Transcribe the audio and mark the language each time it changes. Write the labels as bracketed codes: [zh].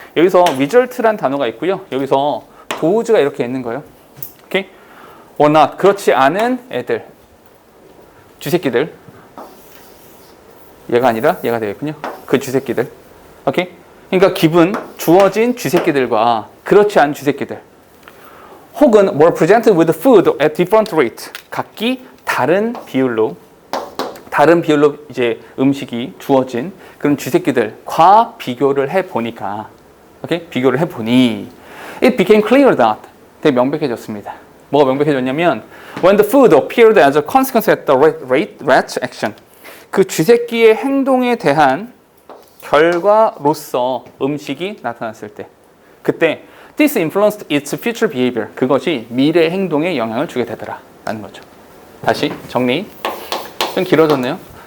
[ko] 여기서 result라는 단어가 있고요. 여기서 does가 이렇게 있는 거예요. 오케이? [en] or not [ko] 그렇지 않은 애들, 쥐새끼들. 얘가 아니라 얘가 되겠군요. 그 쥐새끼들. 오케이? 그러니까 기분 주어진 쥐새끼들과 그렇지 않은 쥐새끼들. 혹은 [en] were presented with food at different rate. [ko] 각기 다른 비율로 이제 음식이 주어진 그런 쥐새끼들과 비교를 해보니까, 오케이? 비교를 해보니, [en] it became clear that, [ko] 되게 명백해졌습니다. 뭐가 명백해졌냐면, [en] when the food appeared as a consequence of the rat's action, [ko] 그 쥐새끼의 행동에 대한 결과로서 음식이 나타났을 때, 그때 [en] this influenced its future behavior, [ko] 그것이 미래 행동에 영향을 주게 되더라 라는 거죠. 다시 정리. 좀 길어졌네요.